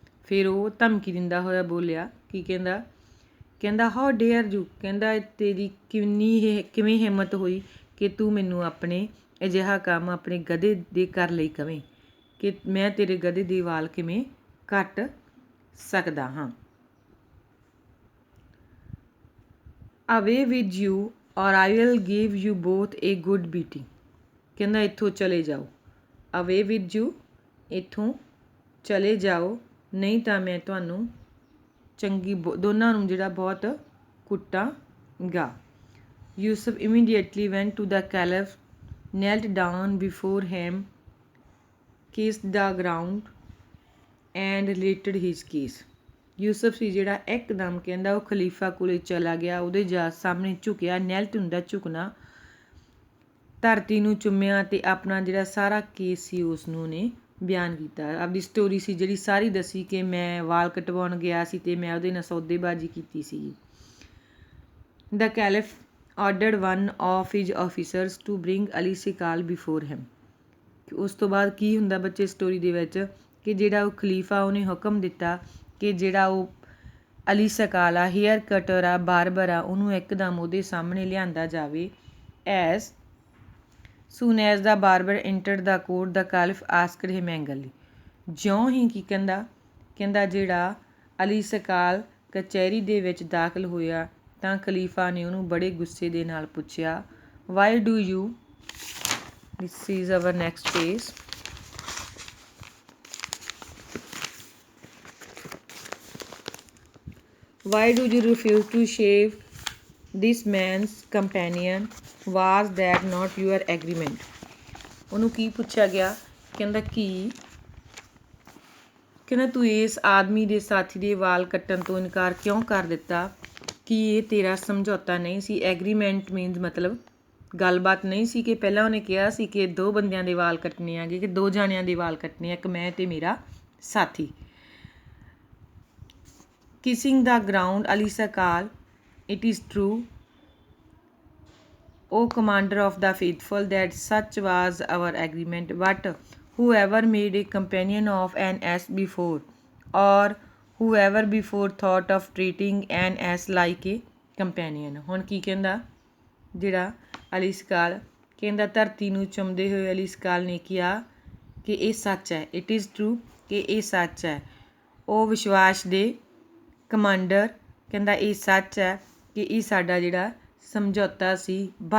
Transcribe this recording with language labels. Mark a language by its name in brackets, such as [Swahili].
[Punjabi] ਫਿਰ ਉਹ ਧਮਕੀ ਦਿੰਦਾ ਹੋਇਆ ਬੋਲਿਆ ਕੀ ਕਹਿੰਦਾ [English] how dare you, [Punjabi] ਕਹਿੰਦਾ ਤੇਰੀ ਕਿਵੇਂ ਹਿੰਮਤ ਹੋਈ ਕਿ ਤੂੰ ਮੈਨੂੰ ਆਪਣੇ ਅਜਿਹਾ ਕੰਮ ਆਪਣੇ ਗਧੇ ਦੇ ਕਰ ਲਈ ਕਵੇਂ। कि मैं तेरे गधे ਦੇ ਵਾਲ ਕਿਵੇਂ ਕੱਟ ਸਕਦਾ ਹਾਂ। [English] Away with you or I will give you both a good beating। [Punjabi] ਕਹਿੰਦਾ ਇੱਥੋਂ ਚਲੇ ਜਾਓ। [English] Away with you, [Punjabi] ਇੱਥੋਂ ਚਲੇ ਜਾਓ, ਨਹੀਂ ਤਾਂ ਮੈਂ ਤੁਹਾਨੂੰ ਚੰਗੀ ਦੋਨਾਂ ਨੂੰ ਜਿਹੜਾ ਬਹੁਤ ਕੁੱਟਾਂਗਾ। [English] Yusuf immediately went to the caliph, knelt down before him, kissed the ground and related his case। [Punjabi] Yusuf ਸੀ ਜਿਹੜਾ ਇੱਕਦਮ ਕਹਿੰਦਾ ਉਹ ਖਲੀਫਾ ਕੋਲੇ ਚਲਾ ਗਿਆ, ਉਹਦੇ ਜਾ ਸਾਹਮਣੇ ਝੁਕਿਆ। ਨੈਲਟ ਹੁੰਦਾ ਝੁਕਣਾ, ਧਰਤੀ ਨੂੰ ਚੁੰਮਿਆ ਅਤੇ ਆਪਣਾ ਜਿਹੜਾ ਸਾਰਾ ਕੇਸ ਸੀ ਉਸ ਨੂੰ ਉਹਨੇ ਬਿਆਨ ਕੀਤਾ। ਆਪਣੀ ਸਟੋਰੀ ਸੀ ਜਿਹੜੀ ਸਾਰੀ ਦੱਸੀ ਕਿ ਮੈਂ ਵਾਲ ਕਟਵਾਉਣ ਗਿਆ ਸੀ ਅਤੇ ਮੈਂ ਉਹਦੇ ਨਾਲ ਸੌਦੇਬਾਜ਼ੀ ਕੀਤੀ ਸੀ। [English] The caliph ordered one of his officers to bring Ali Sikal before him। [Punjabi] ਉਸ ਤੋਂ ਬਾਅਦ ਕੀ ਹੁੰਦਾ ਬੱਚੇ ਸਟੋਰੀ ਦੇ ਵਿੱਚ ਕਿ ਜਿਹੜਾ ਉਹ ਖਲੀਫਾ ਉਹਨੇ ਹੁਕਮ ਦਿੱਤਾ ਕਿ ਜਿਹੜਾ ਉਹ ਅਲੀ ਸਕਾਲ ਆ, ਹੇਅਰ ਕਟਰ ਆ, ਬਾਰਬਰ ਆ, ਉਹਨੂੰ ਇੱਕਦਮ ਉਹਦੇ ਸਾਹਮਣੇ ਲਿਆਂਦਾ ਜਾਵੇ। [English] As soon as the barber entered the court the caliph asked him angrily. [Punjabi] ਜਿਉਂ ਹੀ ਕੀ ਕਹਿੰਦਾ ਜਿਹੜਾ ਅਲੀ ਸਕਾਲ ਕਚਹਿਰੀ ਦੇ ਵਿੱਚ ਦਾਖਲ ਹੋਇਆ ਤਾਂ ਖਲੀਫਾ ਨੇ ਉਹਨੂੰ ਬੜੇ ਗੁੱਸੇ ਦੇ ਨਾਲ ਪੁੱਛਿਆ, [English] Why do you, this is our next page. Why do you refuse to shave this man's companion? Was that not your agreement? [Punjabi] ਉਹਨੂੰ ਕੀ ਪੁੱਛਿਆ ਗਿਆ, ਕਹਿੰਦਾ ਤੂੰ ਇਸ ਆਦਮੀ ਦੇ ਸਾਥੀ ਦੇ ਵਾਲ ਕੱਟਣ ਤੋਂ ਇਨਕਾਰ ਕਿਉਂ ਕਰ ਦਿੱਤਾ? ਕੀ ਇਹ ਤੇਰਾ ਸਮਝੌਤਾ ਨਹੀਂ ਸੀ? [English] agreement means [Punjabi] ਮਤਲਬ ਗੱਲਬਾਤ ਨਹੀਂ ਸੀ ਕਿ ਪਹਿਲਾਂ ਉਹਨੇ ਕਿਹਾ ਸੀ ਕਿ 2 ਬੰਦਿਆਂ ਦੇ ਵਾਲ ਕੱਟਣੇ ਆਗੇ, ਕਿ 2 ਜਾਣਿਆਂ ਦੇ ਵਾਲ ਕੱਟਣੇ ਆ, ਇੱਕ ਮੈਂ ਤੇ ਮੇਰਾ ਸਾਥੀ। [English] Kissing the ground, Ali Sakal, it is true, O commander of the faithful, that such was our agreement. But whoever made a companion of an ass before, or whoever before thought of treating an ass like a companion। [Punjabi] ਹੁਣ ਕੀ ਕਹਿੰਦਾ ਜਿਹੜਾ ਅਲੀ ਸਕਾਲ ਕਹਿੰਦਾ, ਧਰਤੀ ਨੂੰ ਚੁੰਮਦੇ ਹੋਏ ਅਲੀ ਸਕਾਲ ਨੇ ਕਿਹਾ ਕਿ ਇਹ ਸੱਚ ਹੈ। [English] it is true, [Punjabi] ਕਿ ਇਹ ਸੱਚ ਹੈ। ਉਹ ਵਿਸ਼ਵਾਸ ਦੇ ਕਮਾਂਡਰ ਕਹਿੰਦਾ ਇਹ ਸੱਚ ਹੈ ਕਿ ਇਹ ਸਾਡਾ ਜਿਹੜਾ ਸਮਝੌਤਾ ਸੀ।